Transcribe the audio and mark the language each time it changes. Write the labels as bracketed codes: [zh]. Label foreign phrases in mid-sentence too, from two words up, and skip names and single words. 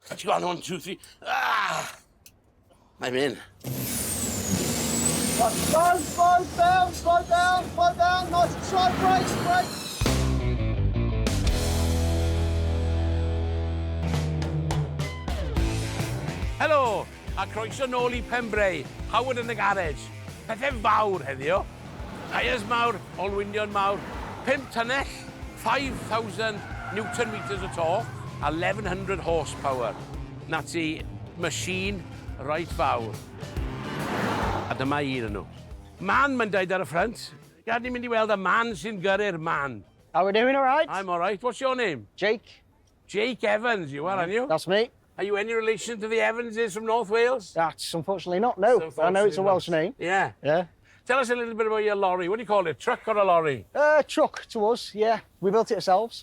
[en] Let's go on, 1, 2, 3. Ah! I'm in. Slow down, nice and slow, brake. [cy] Helo, a croeso nôl I Pembrey, Howard yn y Garej. Pethau fawr heddiw. Tyres mawr, olwynion mawr, 5 tynnell, 5,000 [en] newton meters [cy] o torque, a 1,100 horsepower. Na ti, machine reit fawr. A dyma un yn nhw. Man, mae'n dweud ar y ffrant. Gad ni'n mynd I weld y man sy'n gyrru'r man. [en] How are we doing, all right? I'm all right. What's your name? Jake. Jake Evans, you are, aren't you? That's me. Are you any relation to the Evanses from North Wales? That's unfortunately not, no. I know it's a Welsh name. Yeah. Yeah. Tell us a little bit about your lorry. What do you call it? Truck or a lorry? Truck to us, yeah. We built it ourselves.